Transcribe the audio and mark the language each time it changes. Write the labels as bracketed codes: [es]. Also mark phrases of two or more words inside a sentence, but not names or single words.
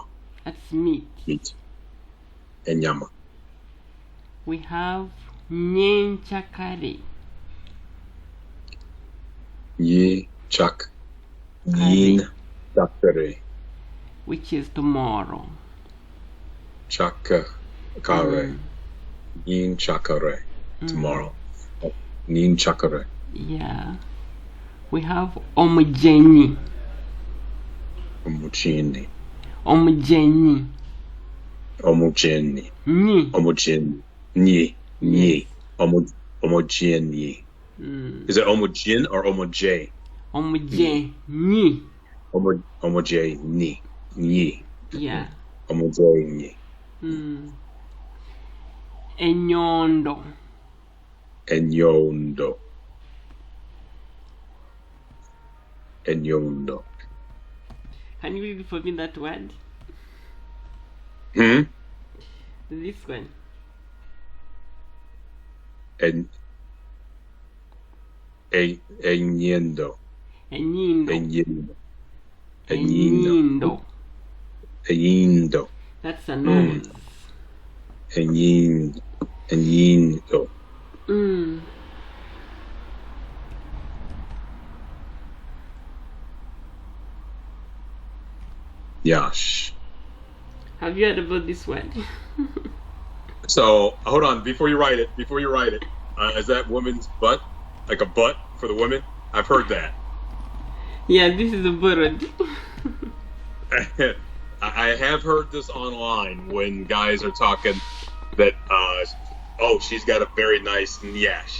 [en] That's meat. Meat. Inyama. We have nyenchakare. [nyn] Yi chak. Yin chakare. [en] Which is tomorrow. [nyn] Chakare. Yin chakare. [en] Tomorrow. [nyn] Yin chakare. [en] Yeah. We have omujeni. [nyn] Omuchini. Omujeni. Omugeni. Ni. Omugeni. Ni. Ni. Omogeni. [en] Is it omogin or omoj? [nyn] Omujeni. Omoj ni. Ni. [en] Yeah. [nyn] Omojeni. Enyondo. Enyondo. Enyondo. [en] Can you read for me that word? Hmm? This one. [nyn] Enyendo. Enyindo. Enyendo. Enyindo. Enyendo. [en] That's a nose. [nyn] Enyendo. Enyendo. Yash. [en] Have you heard about this word? So hold on, before you write it, is that woman's butt? Like a butt for the women? I've heard that. Yeah, this is a bird. I have heard this online when guys are talking that, oh, she's got a very nice nyash.